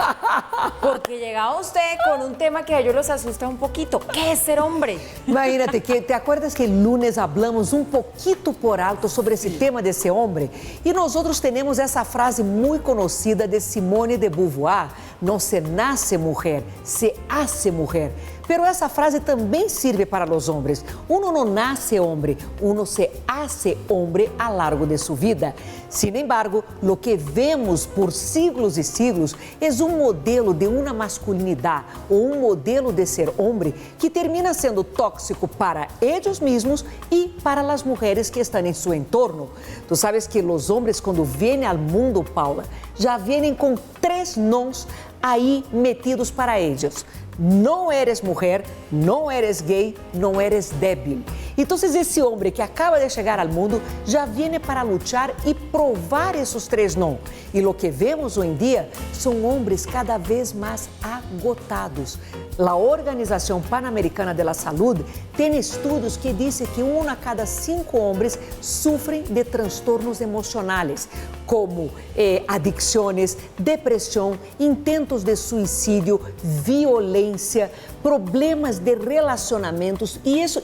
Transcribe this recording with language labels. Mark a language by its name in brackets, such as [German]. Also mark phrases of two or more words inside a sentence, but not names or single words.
[Spanish] Porque llegaba usted con un tema que a ellos los asusta un poquito. ¿Qué es ser hombre? Imagínate, que ¿te acuerdas que el lunes hablamos un poquito por alto sobre ese tema de ser hombre? Y nosotros tenemos esa frase muy conocida de Simone de Beauvoir: no se nace mujer, se hace mujer. [Portuguese] Pero essa frase também serve para os homens. Uno não nasce homem, [Spanish] uno se hace homem a largo [Portuguese] de sua vida. [Spanish] Sin embargo, [Portuguese] lo que vemos por siglos e siglos é um modelo de uma masculinidade ou um modelo de ser homem que termina sendo tóxico para eles mesmos e para as mulheres que estão em seu entorno. Tu sabes que os homens, quando vêm ao mundo, Paula, já vêm com 3 nãos aí metidos para eles. Não eres mulher, não eres gay, não eres débil. Então, esse homem que acaba de chegar ao mundo já vem para lutar e provar esses 3 não. E o que vemos hoje em dia são homens cada vez mais agotados. A Organização Pan-Americana de la Salud tem estudos que dizem que 1 a cada 5 homens sofrem de transtornos emocionais, como adicções, depressão, intentos de suicídio, violência, problemas de relacionamentos e